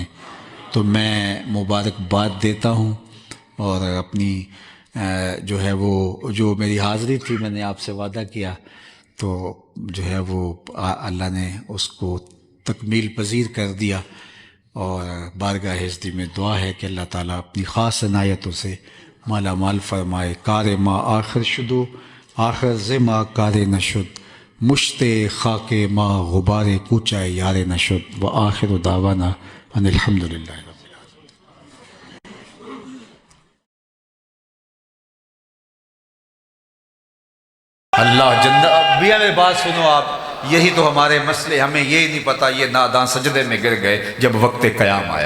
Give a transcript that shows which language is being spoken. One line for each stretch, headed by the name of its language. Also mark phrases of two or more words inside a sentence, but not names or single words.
Urdu: تو میں مبارکباد دیتا ہوں. اور اپنی جو ہے وہ جو میری حاضری تھی، میں نے آپ سے وعدہ کیا، تو جو ہے وہ اللہ نے اس کو تکمیل پذیر کر دیا. اور بارگاہ حضرت میں دعا ہے کہ اللہ تعالیٰ اپنی خاص عنایتوں سے مالا مال فرمائے.
Persian: کار ما آخر شدو آخر ز ما کار نشد، مشت خاک ما غبار کوچہ یار نشد.
Arabic: و آخر دعوانا ان الحمدللہ.
Urdu: اللہ جنت بھی ہمیں بات سنو آپ. یہی تو ہمارے مسئلے، ہمیں یہ نہیں پتا یہ ناداں سجدے میں گر گئے جب وقت قیام آیا.